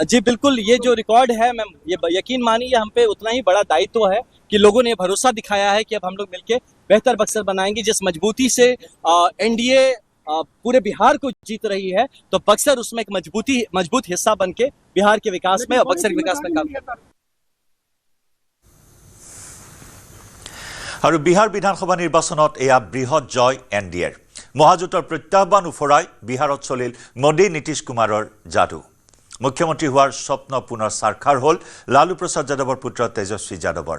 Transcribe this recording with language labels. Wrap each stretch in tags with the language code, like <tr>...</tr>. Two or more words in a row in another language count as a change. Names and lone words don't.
<hi>जी बिल्कुल, ये जो रिकॉर्ड है मैम, ये यकीन मानिए हम पे उतना ही बड़ा दायित्व है कि लोगों ने भरोसा दिखाया है कि अब हम लोग मिलके बेहतर बक्सर बनाएंगे। जिस मजबूती से एनडीए पूरे बिहार को जीत रही है, तो बक्सर उसमें एक मजबूत हिस्सा बन के बिहार के विकास में और बक्सर के विकास में काम करता है।</hi> <as>আৰু বিহাৰ বিধানসভা নিৰ্বাচনত এয়া বৃহৎ জয় এনডিএৰ। মহাজোঁটৰ প্ৰত্যাহ্বান উফৰাই বিহাৰত চলিল মোদী নীতিশ কুমাৰৰ যাদু। মুখ্যমন্ত্ৰী হোৱাৰ স্বপ্ন পুনৰ সাক্ষাৎ হ'ল লালু প্ৰসাদ যাদৱৰ পুত্ৰ তেজস্বী যাদৱৰ।</as>